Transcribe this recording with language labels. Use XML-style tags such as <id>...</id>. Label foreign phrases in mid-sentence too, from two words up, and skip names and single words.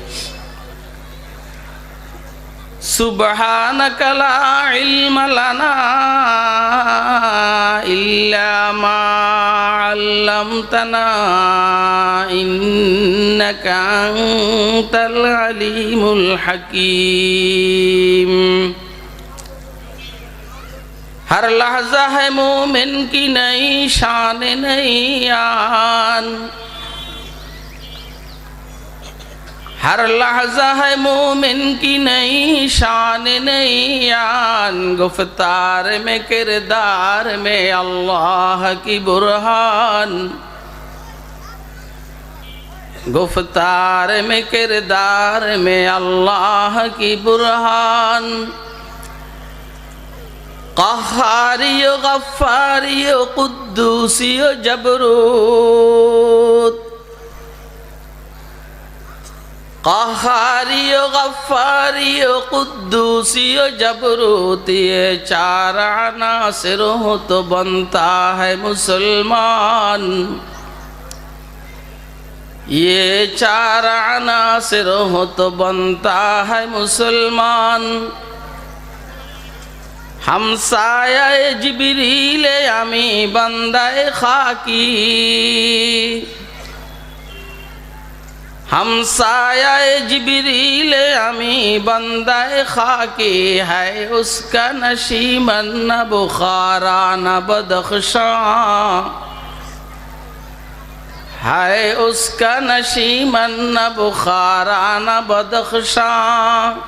<ar>سبحانك لا علم لنا إلا ما علمتنا إنك أنت العليم الحكيم</ar> <ur>ہر لحظہ ہے مومن کی نئی شان نئی آن ہر لحظہ ہے مومن کی نئی شان نئی آن گفتار میں کردار میں اللہ کی برہان گفتار میں کردار میں اللہ کی برہان قہاری غفاری قدوسی جبروت قہاری غفاری قدوسی جبروت یہ چار عناصر ہو تو بنتا ہے مسلمان یہ چار عناصر ہو تو بنتا ہے مسلمان ہمسایہ جبریل امیں بندۂ خاکی ہمسایہ جبریل امیں بندۂ خاکی ہے اس کا نشیمن نہ بخارا نہ بدخشاں ہے اس کا نشیمن نہ بخارا نہ بدخشاں</ur>